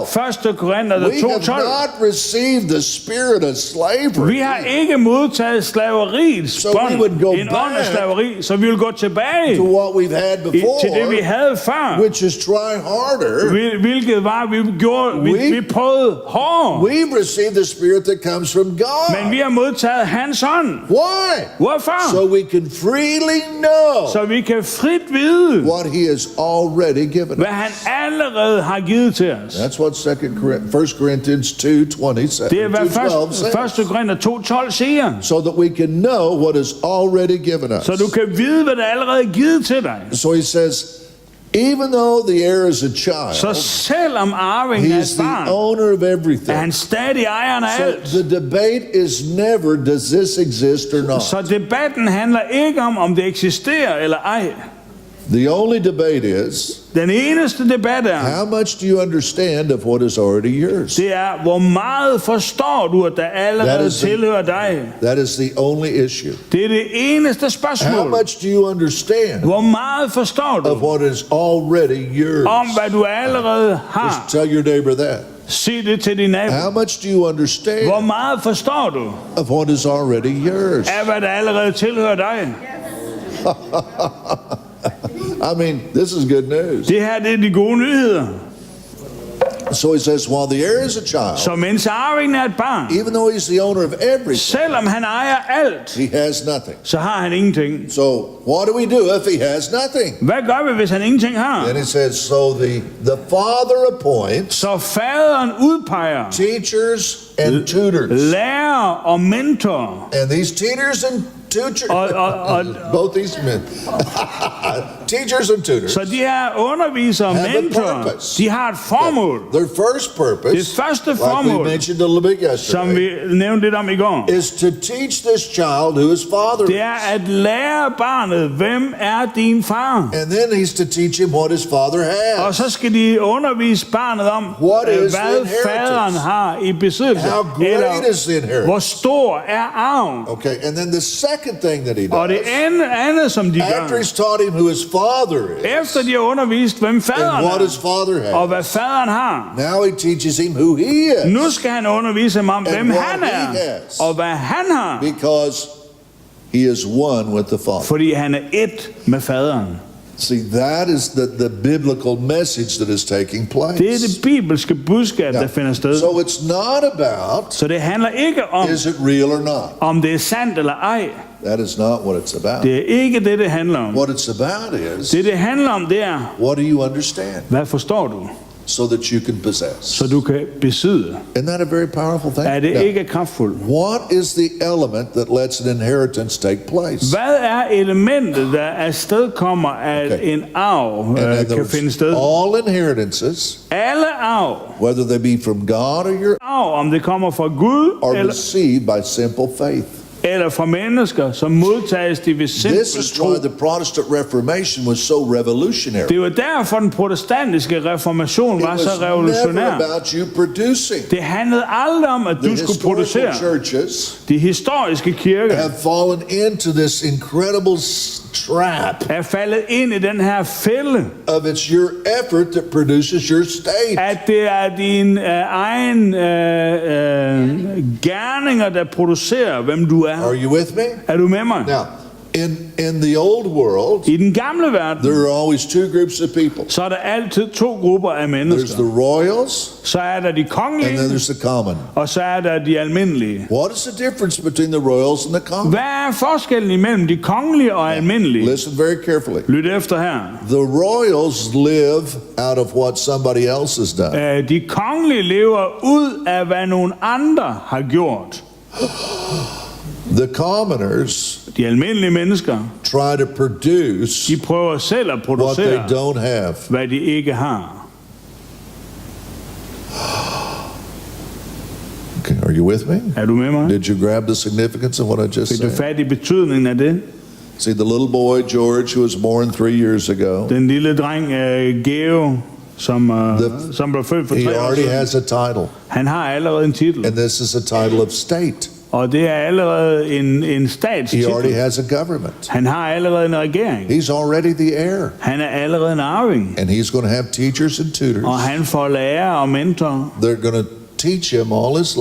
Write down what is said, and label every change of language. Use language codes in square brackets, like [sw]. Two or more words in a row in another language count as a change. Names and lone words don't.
[da] 1. Korinther [en] We have 2:12. not received the spirit of slavery. [da] Vi har ikke modtaget slaveriets [en] So we [da] bånd, [en] would go [da] en ånd af [en] back [da] slaveri, så vi vil gå tilbage [en] to what we've had [da] til det, vi [en] before, [da] havde før. [en] which is try harder. [da] Hvilket var, vi prøvede hårdere. [en] We've received the spirit that comes from God. [da] Men vi har modtaget hans ånd. [en] Why? [da] Hvorfor? [en] So we can freely know [da] Så vi kan frit vide, [en] what he has already given [da] hvad [en] us. [da] han allerede har givet til os. [en] That's what 1 Corinthians 2:20 says. [da] Det er, hvad [en] 2:12 says. [da] 1. Korinther 2:12 siger. [en] So that we can know what is already given us. [da] Så du kan vide, hvad der allerede er givet til dig. [en] So he says, even though the heir is a [da] Så [en] child, [da] selvom arvingen [en] he [da] er [en] is [da] et [en] the [da] barn, [en] owner of [da] er [en] everything. [da] han stadig ejeren af [en] So [da] alt. [en] the debate is never, does this exist or not? [da] Så debatten handler ikke om det eksisterer eller ej. [en] The only debate is, [da] Den eneste debat er, [en] how much do you understand of what is already yours? [da] det er, hvor meget forstår du, at der [en] That [da] allerede [en] is the- [da] tilhører dig. [en] That is the only issue. [da] Det er det eneste [en] How [da] spørgsmål. [en] much do you understand [da] Hvor meget forstår [en] of [da] du [en] what is already yours? [da] om, hvad du allerede [en] Just [da] har? [en] tell your neighbor that. [da] Sig det til din nabo. [en] How much do you [da] Hvor [en] understand [da] meget forstår du [en] of what is already yours? [da] af, hvad der allerede tilhører dig? [en] I mean, this is good news. [da] Det her, det er de gode nyheder. [en] So he says, while the heir is a child, [da] Så mens arvingen er et barn, [en] even though he's the owner of everything, [da] selvom han ejer alt, [en] he has nothing. [da] så har han ingenting. [en] So what do we do if he has nothing? [da] Hvad gør vi, hvis han ingenting har? [en] Then he says, so the father appoints [da] Så faderen udpeger [en] teachers and tutors. [da] lærer og mentor. [en] And these teachers and tutors, both these men, teachers and tutors, [da] Så de her undervisere og [en] have a [da] mentorer, [en] purpose. [da] de har et formål. [en] Their first purpose, [da] Det første [en] like we [da] formål, [en] mentioned a little bit [da] som [en] yesterday, [da] vi nævnte lidt om i går, [en] is to teach this child who his father [da] det [en] is. [da] er at lære barnet, hvem er din far? [en] And then he's to teach him what his father [da] Og [en] has. [da] så skal de undervise barnet om, [en] What is the [da] hvad [en] inheritance? [da] faderen har i besiddelse. [en] How great is the [da] Eller [en] inheritance? [da] hvor stor er arven? [en] Okay, and then the second second thing that he [da] Og det [en] does, [da] andet som de [en] after [da] gør, [en] he's taught him who his father is [da] efter de har undervist, hvem [en] and [da] faderen [en] what his [da] er, [en] father [da] og [en] has, [da] hvad faderen har, [en] now he teaches him who he is. [da] nu skal han undervise ham om, [en] And [da] hvem [en] what [da] han [en] he [da] er, [en] has. [da] og hvad han har, [en] Because he is one with the Father. [da] fordi han er ét med faderen. [en] See, that is the biblical message that is taking place. [da] Det er det bibelske budskab, der finder sted. [en] So it's not about, [da] Så det handler ikke om, [en] is it real or not? [da] om det er sandt eller ej. [en] That is not what it's about. [da] Det er ikke det, det handler om. [en] What it's about is, [da] Det handler om, det er, [en] what do you understand [da] hvad forstår du, [en] so that you can possess? [da] så du kan besidde. [en] Isn't that a very powerful thing? [da] Er det [en] Now, [da] ikke kraftfuldt? [en] what is the element that lets an inheritance take place? [da] Hvad er elementet, der afstedkommer, at [en] Okay. [da] en arv [en] In other [da] kan [en] words, [da] finde sted? [en] all inheritances, [da] Alle arv, [en] whether they be from God or your, [da] om det kommer fra Gud [en] are received by simple faith. [da] eller fra mennesker, som modtages de ved [en] This [da] simpel [en] is [da] tro. [en] why the Protestant Reformation was so revolutionary. [da] Det var derfor, den protestantiske reformation [en] It [da] var så [en] was never [da] revolutionær. [en] about you producing. [da] Det handlede aldrig om, at [en] The [da] du skulle producere. [en] historical churches [da] De historiske kirker [en] have fallen into this incredible trap [da] er faldet ind i den her fælde, [en] of it's your effort that produces your state. [da] at det er din egen gerninger, der producerer, hvem du er. [en] Are you with me? [da] Er du med mig? [en] Now, in the old world, [da] I den gamle verden, [en] there are always two groups of people. [da] så er der altid to grupper af [en] There's [da] mennesker. [en] the royals [da] Så er der de [en] and then [da] kongelige, [en] there's the common. [da] og så er der de almindelige. [en] What is the difference between the royals and the common? [da] Hvad er forskellen imellem de kongelige og almindelige? [en] Listen very carefully. [da] Lyt efter her. [en] The royals live out of what somebody else has done. [da] De kongelige lever ud af, hvad nogle andre har gjort. [en] The commoners [da] De almindelige mennesker, [en] try to produce [da] de prøver selv at [en] what they [da] producere, [en] don't have. [da] hvad de ikke har. [en] Okay, are you with me? [da] Er du med mig? [en] Did you grab the significance of what I just [da] Fik du [en] said? [da] fat i betydningen af det? [en] See, the little boy George, who was born 3 years ago, [da] Den lille dreng Geo, som blev født for [en] he [da] 3 år [en] already [da] siden, [en] has a title, [da] han har allerede en titel. [en] and this is a title of state. [da] Og det er allerede en [en] He already [da] statstitel. [en] has a government. [da] Han har allerede en regering. [en] He's already the heir, [da] Han er allerede en arving. [en] and he's going to have teachers and [da] Og [en] tutors. [da] han får lærer og mentorer. [en] They're going to teach him all his